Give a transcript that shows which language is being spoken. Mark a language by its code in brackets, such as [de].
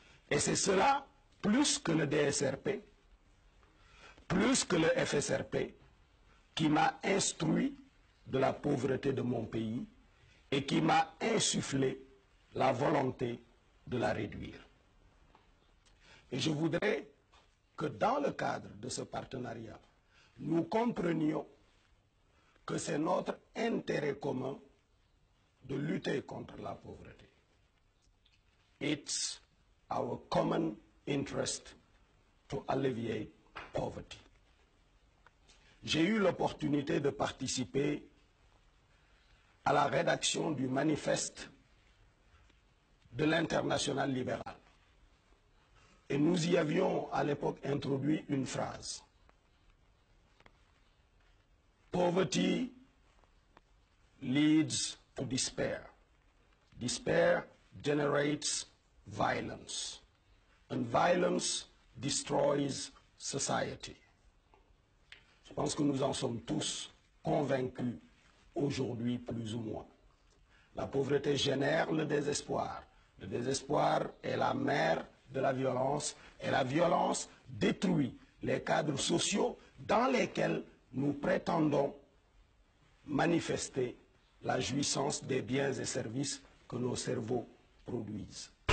[fr] Et c'est cela, plus que le DSRP, plus que le FSRP, qui m'a instruit de la pauvreté de mon pays et qui m'a insufflé la volonté de la réduire. Et je voudrais que dans le cadre de ce partenariat, nous comprenions que c'est notre intérêt commun de lutter contre la pauvreté. [en] It's our common interest to alleviate poverty. [fr] J'ai eu l'opportunité de participer à la rédaction du manifeste de l'Internationale libérale. Et nous y avions à l'époque introduit une phrase. [en] Poverty leads to despair. Despair generates violence. And violence destroys society. [fr] Je pense que nous en sommes tous convaincus aujourd'hui, plus ou moins. La pauvreté génère le désespoir. Le désespoir est la mère de la violence et la violence détruit les cadres sociaux dans lesquels nous prétendons manifester la jouissance des biens et services que nos cerveaux produisent.